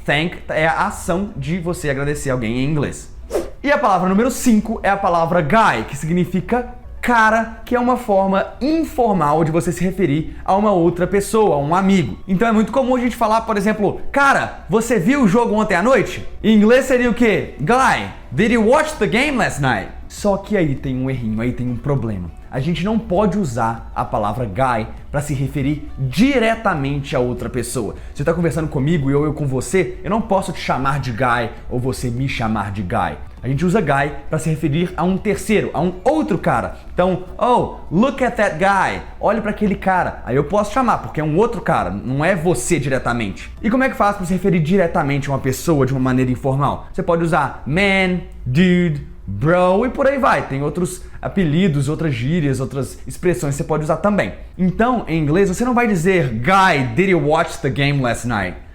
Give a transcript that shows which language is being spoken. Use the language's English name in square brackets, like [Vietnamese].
[Portuguese] Thank é a ação de você agradecer alguém em inglês. E a palavra número 5 é a palavra guy, que significa cara, que é uma forma informal de você se referir a uma outra pessoa, a um amigo. Então é muito comum a gente falar, por exemplo, cara, você viu o jogo ontem à noite? Em inglês seria o quê? [English] Guy, did you watch the game last night? [Portuguese] Só que aí tem um errinho, aí tem um problema. A gente não pode usar a palavra guy para se referir diretamente a outra pessoa. Você está conversando comigo e eu com você, eu não posso te chamar de guy ou você me chamar de guy. A gente usa guy para se referir a um terceiro, a um outro cara. Então, [English] oh, look at that guy. [Portuguese] Olhe para aquele cara. Aí eu posso chamar, porque é um outro cara, não é você diretamente. E como é que faz para se referir diretamente a uma pessoa de uma maneira informal? Você pode usar man, dude, bro e por aí vai. Tem outros apelidos, outras gírias, outras expressões que você pode usar também. Então, em inglês, você não vai dizer [English] Guy, did you watch the game last night?